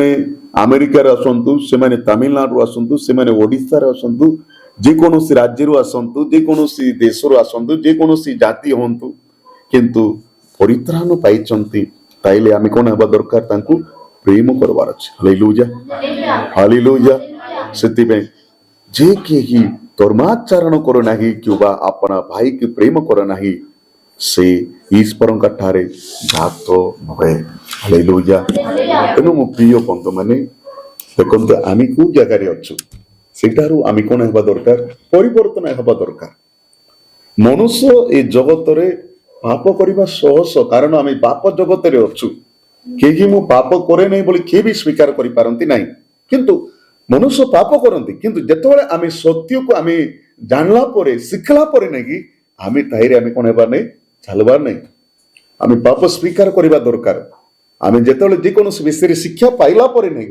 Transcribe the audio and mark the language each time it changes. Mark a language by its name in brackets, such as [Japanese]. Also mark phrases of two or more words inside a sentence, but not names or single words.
[Odia] ଆମେରିକାରେ ଆସନ୍ତୁ ସେମାନେ ତାମିଲନାଡୁରୁ ଆସନ୍ତୁ ସେମାନେ ଓଡ଼ିଶାରେ ଆସନ୍ତୁ ଯେକୌଣସି ରାଜ୍ୟରୁ ଆସନ୍ତୁ ଯେକୌଣସି ଦେଶରୁ ଆସନ୍ତୁ ଯେକୌଣସି ଜାତି ହୁଅନ୍ତୁ କିନ୍ତୁ ପରିତ୍ରାଣ ପାଇଛନ୍ତି ତାଇଲେ ଆମେ କଣ ହେବା ଦରକାର ତାଙ୍କୁ ପ୍ରେମ କରିବାର ଅଛି ହାଲେଲୁୟା ହାଲେଲୁୟା ସେଥିପାଇଁ ଯେ କେହି ଧର୍ମାଚରଣ କରୁ ନାହିଁ କିମ୍ବା ଆପଣ ଭାଇକି ପ୍ରେମ କର ନାହିଁ ସେ ଈଶ୍ୱରଙ୍କ ଠାରେ ଜାତ ନୁହେଁ ହାଲେଲୁୟା ତେଣୁ ମୋ ପ୍ରିୟ ବନ୍ଧୁ ମାନେ ଦେଖନ୍ତୁ ଆମେ କୋଉ ଜାଗାରେ ଅଛୁ ସେଟାରୁ ଆମେ କଣ ହେବା ଦରକାର ପରିବର୍ତ୍ତନ ହେବା ଦରକାର ମନୁଷ୍ୟ ଏଇ ଜଗତରେ ପାପ କରିବା ସହଜ କାରଣ ଆମେ ପାପ জগତରେ ଅଛୁ କେହି ମୁଁ ପାପ କରେ ନାହିଁ ବୋଲି କେହି ବି ସ୍ୱୀକାର କରିପାରନ୍ତି ନାହିଁ କିନ୍ତୁ ମନୁଷ୍ୟ ପାପ କରନ୍ତି କିନ୍ତୁ ଯେତେବେଳେ ଆମେ ସତ୍ୟକୁ ଆମେ ଜାଣିଲା ପରେ ଶିଖିଲା ପରେ ନାଇଁ କି ଆମେ ତାହିରେ ଆମେ କଣ ହେବାର ନାହିଁ ଚାଲିବାର ନାହିଁ ଆମେ ପାପ ସ୍ୱୀକାର କରିବା ଦରକାର ଆମେ ଯେତେବେଳେ ଯେକୌଣସି ବିଷୟରେ ଶିକ୍ଷା ପାଇଲା ପରେ ନାଇଁ